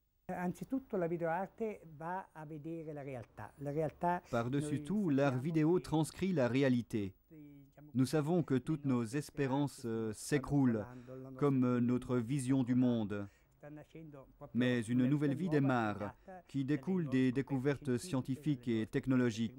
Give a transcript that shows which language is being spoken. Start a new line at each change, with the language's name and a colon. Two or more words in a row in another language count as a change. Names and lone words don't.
Italian: Anzitutto la videoarte va a vedere la realtà. La realtà.
French: Par-dessus tout, l'art vidéo transcrit la réalité. Nous savons que toutes nos espérances s'écroulent, comme notre vision du monde. Mais une nouvelle vie démarre, qui découle des découvertes scientifiques et technologiques.